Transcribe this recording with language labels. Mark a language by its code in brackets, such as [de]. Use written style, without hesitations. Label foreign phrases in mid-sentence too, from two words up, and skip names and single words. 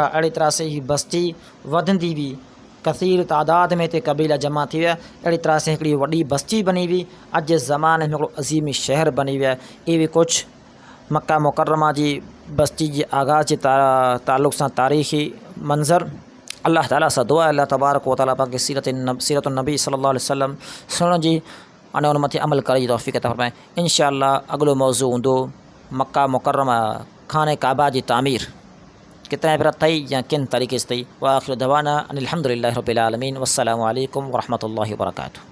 [sd] अहिड़ी तरह सां ही बस्ती वधंदी हुई, कसीर तादाद में हिते कबीला जमा थी विया। अहिड़ी तरह सां हिकिड़ी वॾी बस्ती बनी हुई। अॼु जे ज़माने में हिकिड़ो अज़ीमी शहर बनी वियो आहे। इहे बि कुझु मक्का मुकर्रमा जी बस्ती जे आगाज़ जे ताल्लुक़ सां तारीख़ी मंज़र। अल्लाह ताला सां दुआ [ar] الله تبارك وتعالى [sd] पाक सीरत नबी [ar] صلى الله عليه وسلم [sd] सुणण जी अने उन मथे अमल करण जी तौफ़ीक़ अता फ़रमाए। इंशाअल्लाह अॻिलो मौज़ू हूंदो मक्का मुकर्रमा खाने काबा जी तामीर कितने पिरा थी या किन तरीक़े से थी। [ar] و آخر دعوانا أن الحمد لله رب العالمين۔ والسلام عليكم و رحمة الله و بركاته.